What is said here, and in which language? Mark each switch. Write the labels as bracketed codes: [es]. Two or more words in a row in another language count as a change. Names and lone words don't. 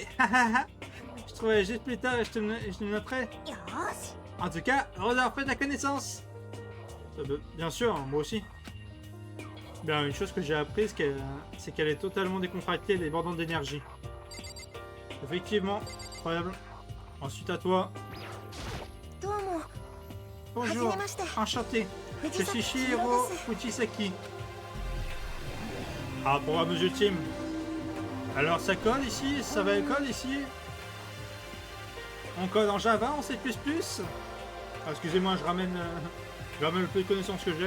[fr] Je trouverai juste plus tard et je te le noterai. [ja] よし [fr] En tout cas, heureux d'avoir fait ta connaissance. Bien sûr, moi aussi. Bien, une chose que j'ai apprise, c'est qu'elle est totalement décontractée et débordante d'énergie. Effectivement, incroyable. Ensuite à toi. [ja] どうも [fr] Bonjour, [ja] はじめまして [fr] enchanté. Je suis Fujisaki Shihiro [ja] Shiro desu. [fr] Fujisaki. Ah, programme ultime. Alors ça code ici, ça va code ici. On code en Java, en C++. Ah, excusez-moi, je ramène le peu de connaissances que j'ai.